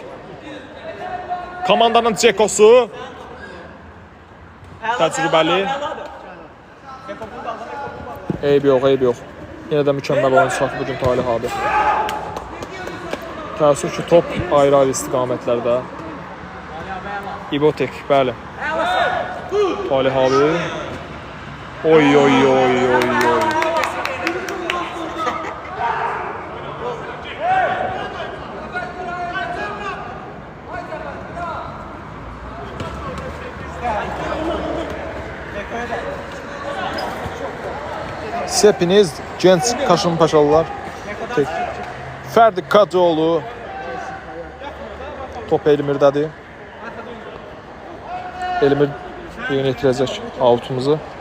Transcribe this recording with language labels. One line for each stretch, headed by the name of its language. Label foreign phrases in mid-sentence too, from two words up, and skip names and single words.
Azerbaijani: Komandanın Cekosu. Təcrübəli. Eyb yox, eyb yox. Yenə də mükəmməl oyun çıxartdı bugün Talih abi. Təəssüf ki, top ayrı-ayrı istiqamətlərdə. İbotek, bəli. Talih abi. Oy oy oy oy oy.
Turkish: Siz hepiniz genç Kaşımpaşalılar.
Azerbaijani: Ferdi Kadıoğlu. Top Elmir'dədir. Elmir yeni yetirəcək outumuzu.